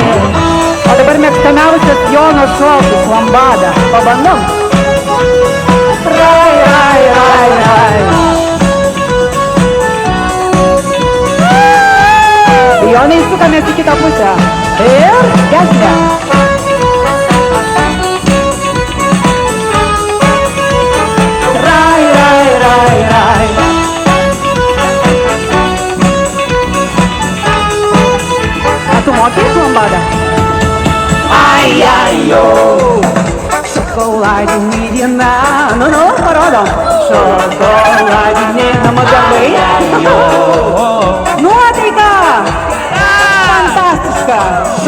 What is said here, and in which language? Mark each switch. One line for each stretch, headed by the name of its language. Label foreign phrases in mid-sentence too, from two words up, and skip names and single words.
Lithuanian: O dabar mėgstamiausias Jono šokis lambada. Pabandom. Rai, rai, rai, rai. Jonai, sukamės į kitą pusę. Ir gesme. Rai, rai, rai, rai. A tu mokėsi lambada? Ai, ai, o, šokoladinė diena. Nu, parodom. Šokoladinė namų darbai. Nuotaika! Fantastiška!